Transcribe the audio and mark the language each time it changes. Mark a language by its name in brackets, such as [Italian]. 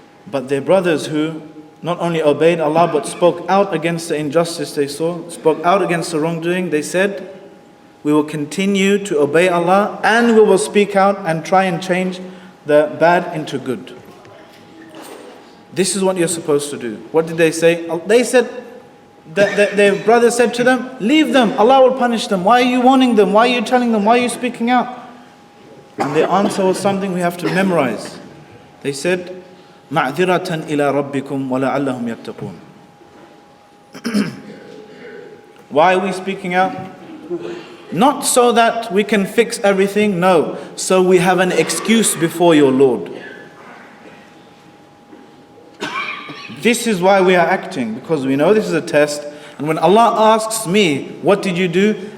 [English] But their brothers who not only obeyed Allah but spoke out against the injustice they saw, spoke out against the wrongdoing, they said, we will continue to obey Allah and we will speak out and try and change the bad into good. This is what you're supposed to do. What did they say? They said, their brother said to them, leave them, Allah will punish them. Why are you warning them? Why are you telling them? Why are you speaking out? And their answer was something we have to memorize. They said, [Arabic] مَعْذِرَةً إِلَىٰ رَبِّكُمْ وَلَعَلَّهُمْ يَتَّقُونَ. [English] Why are we speaking out? Not so that we can fix everything, no. So we have an excuse before your Lord. This is why we are acting, because we know this is a test. And when Allah asks me, what did you do?